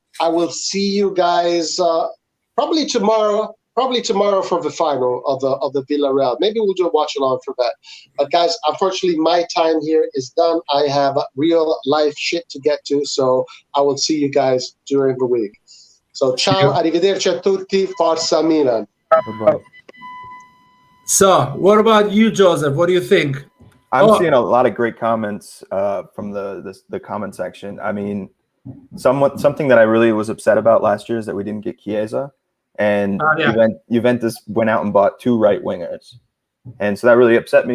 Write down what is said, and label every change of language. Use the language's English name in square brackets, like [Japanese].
[English] I will see you guys probably tomorrow. For the final of the Villarreal. Maybe we'll do a watch along for that. But guys, unfortunately, my time here is done. I have real life shit to get to, so I will see you guys during the week. [Italian] So ciao, arrivederci a tutti, Forza Milan. [English] Bye-bye. So, what about you, Joseph? What do you think? I'm seeing a lot of great comments from the comment section. I mean, something that I really was upset about last year is that we didn't get Chiesa. And Juventus went out and bought 2 right wingers, and so that really upset me.